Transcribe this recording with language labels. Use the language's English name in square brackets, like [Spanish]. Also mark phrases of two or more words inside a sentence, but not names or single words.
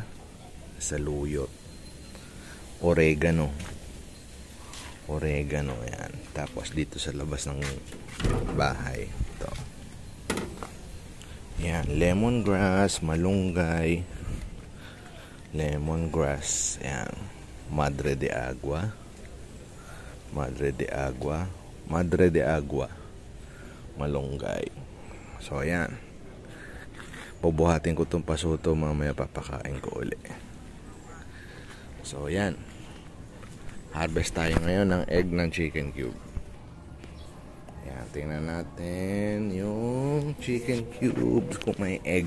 [Filipino] Saluyot. Oregano. Oregano, yan. Tapos, dito sa labas ng bahay. Ito. Yan, lemongrass, malunggay. Lemongrass. Yan. Madre de Agua. Madre de Agua. Madre de Agua, malunggay. So, ayan. Bubuhatin ko itong pasuto. Mamaya papakain ko uli. So, ayan. Harvest tayo ngayon ng egg ng [English] chicken cube. [Filipino] Ayan, tingnan natin yung [English] chicken cubes [Filipino] kung may egg.